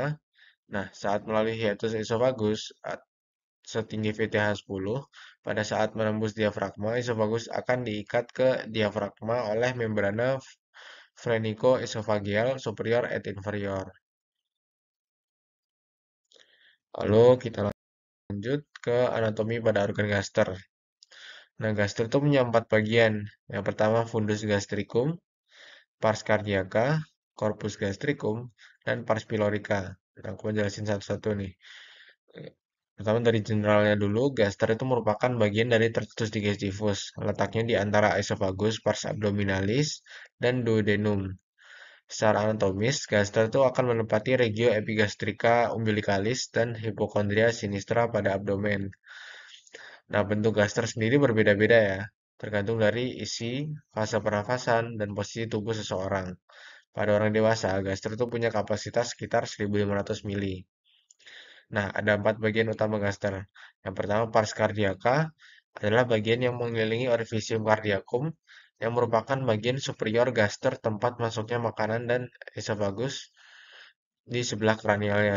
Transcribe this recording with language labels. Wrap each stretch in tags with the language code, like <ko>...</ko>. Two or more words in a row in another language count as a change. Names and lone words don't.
<id>Nah, saat melalui hiatus esofagus setinggi VTH 10, pada saat menembus diafragma, esofagus akan diikat ke diafragma oleh membrana phrenicoesophageal superior et inferior. Lalu kita lanjut ke anatomi pada organ gaster. Nah, gaster itu punya 4 bagian. Yang pertama fundus gastricum, pars cardiaca, corpus gastricum, dan pars pylorica. Nah, aku mau jelasin satu-satu nih. Pertama dari generalnya dulu, gaster itu merupakan bagian dari tractus digestivus. Letaknya di antara esophagus, pars abdominalis, dan duodenum. Secara anatomis, gaster itu akan menempati regio epigastrica umbilicalis dan hipokondria sinistra pada abdomen. Nah, bentuk gaster sendiri berbeda-beda ya, tergantung dari isi, fase pernafasan, dan posisi tubuh seseorang. Pada orang dewasa, gaster itu punya kapasitas sekitar 1500 mili. Nah, ada 4 bagian utama gaster. Yang pertama, pars cardiaca adalah bagian yang mengelilingi orifisium cardiacum, yang merupakan bagian superior gaster tempat masuknya makanan dan esophagus di sebelah kranialnya.</id>